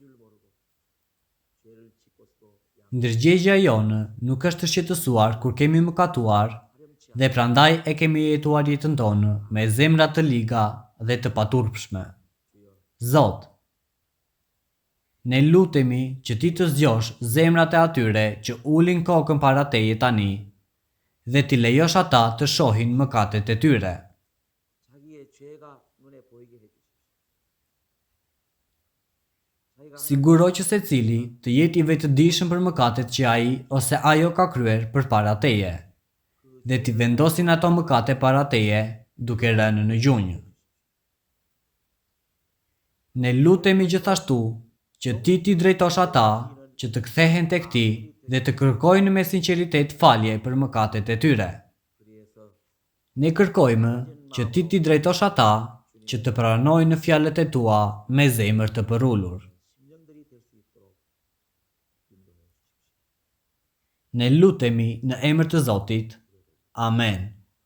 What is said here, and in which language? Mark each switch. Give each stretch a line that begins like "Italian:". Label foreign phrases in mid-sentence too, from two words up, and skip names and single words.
Albanian: Ndërgjegja jonë nuk është shqetësuar kur kemi mëkatuar dhe prandaj e kemi jetuar jetën tonë me zemra të liga dhe të paturpshme. Zot, ne lutemi që ti të zgjosh zemrat e atyre që ulin kokën para teje tani dhe ti lejosh ata të shohin mëkatet e tyre.
Korean: 자기의 죄가 눈에 보이게 해주십시오.
Albanian: Siguro që secili të jetë i vetëdijshëm për mëkatet që ai ose ajo ka kryer përpara teje, dhe ti vendosin ato mëkate para teje duke rënë në gjunjë. Ne lutemi gjithashtu që ti t'i drejtosh ata që të kthehen tek ti dhe të kërkojnë me sinqeritet falje për mëkatet e tyre. Ne kërkojmë që ti t'i drejtosh ata që të pranojnë fjalët e tua me zemër të përulur.
Korean: 심령들이 될 수 있도록 인도해 주십시오.
Albanian: Ne lutemi në emër të Zotit. Amen.